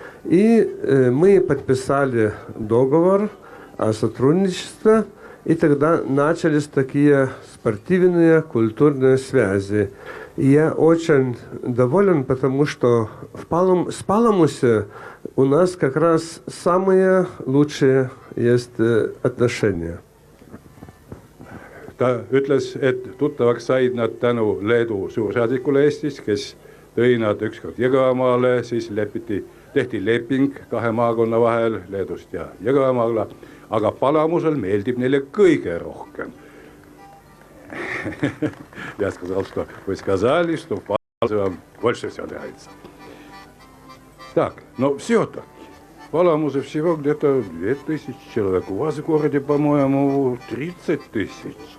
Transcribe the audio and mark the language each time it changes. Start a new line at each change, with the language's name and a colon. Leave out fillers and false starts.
Russian: И мы подписали договор о сотрудничестве, и тогда начались такие спортивные, культурные связи. И я очень доволен, потому что с Паламусе у нас как раз самые лучшие есть отношения.
Estonian: Ta ütles, et tuttavaks said nad tänu Leedu suursaadikule Eestis, kes tõi nad ükskord Jõgevamaale, siis tehti leping 2 maakonna vahel, Leedust ja Jõgevamaale, aga Palamusel meeldib neile kõige rohkem.
Russian: Я сказал, что вы сказали, что в Паламусе вам больше всего нравится. Так, ну все-таки. В Паламусе всего где-то 2000 человек. У вас в городе, по-моему, 30 тысяч.